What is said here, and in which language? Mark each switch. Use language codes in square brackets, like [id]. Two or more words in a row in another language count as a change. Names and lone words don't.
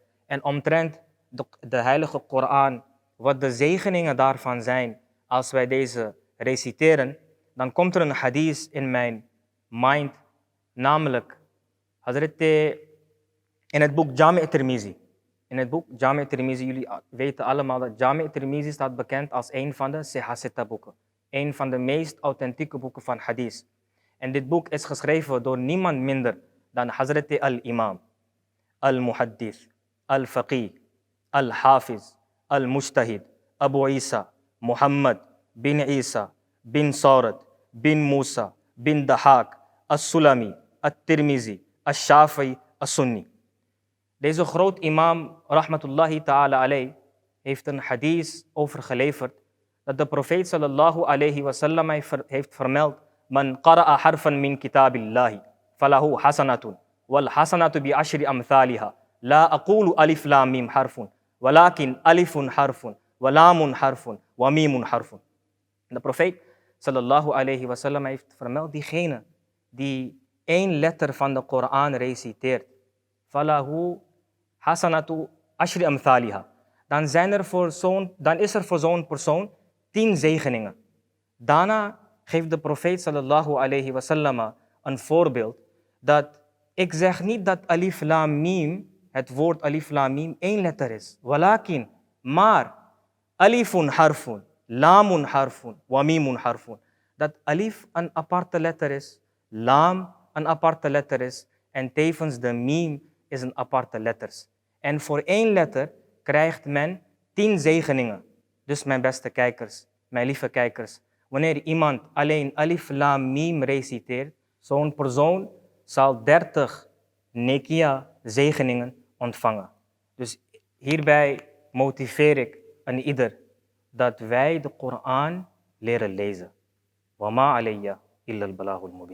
[nl] En omtrent de heilige Koran, wat de zegeningen daarvan zijn, als wij deze reciteren, dan komt er een hadith in mijn mind, namelijk Hazrat In het boek Jami' Tirmizi. In het boek Jami' Tirmizi, jullie weten allemaal dat Jami' Tirmizi staat bekend als een van de Sihah boeken. Een van de meest authentieke boeken van hadith. En dit boek is geschreven door niemand minder dan Hazrat al-Imam, al-Muhaddith, al-Faqih, al-Hafiz, al-Mujtahid, Abu Isa, Muhammad bin Isa, bin Saurat, bin Musa, bin Dahak, as-Sulami, at-Tirmizi, as-Shafi'i, as-Sunni. Deze groot imam, [ar] رحمة الله تعالى عليه, [nl] heeft een hadith overgeleverd dat de profeet [ar] صلى الله عليه وسلم [nl] heeft vermeld: [ar] من قرأ حرفا من كتاب الله فله حسنة والحسنة بعشر أمثالها. لا أقول ألف لام ميم حرف ولكن ألف حرف ولام حرف وميم حرف. [nl] De profeet [ar] صلى الله عليه وسلم [nl] heeft vermeld: diegene die één letter van de Koran reciteert, [ar] فله حسنة عشر أمثالها, [nl] dan is er voor zo'n persoon 10 zegeningen. Daarna geeft de profeet [ar] صلى الله عليه وسلم [nl] een voorbeeld dat ik zeg niet dat [ar] ألف لام ميم, [nl] het woord [ar] ألف لام ميم, [nl] 1 letter is. [ar] Walakin, maar ألف حرف ولام حرف وميم حرف. [nl] Dat alif een aparte letter is, lam een aparte letter is en tevens de mim is een aparte letters. En voor 1 letter krijgt men 10 zegeningen. Dus mijn beste kijkers, mijn lieve kijkers, wanneer iemand alleen [ar] ألف لام ميم [nl] reciteert, zo'n persoon zal 30 nekia zegeningen ontvangen. Dus hierbij motiveer ik aan ieder dat wij de Koran leren lezen. [ar] وما علي إلا البلاغ المبين.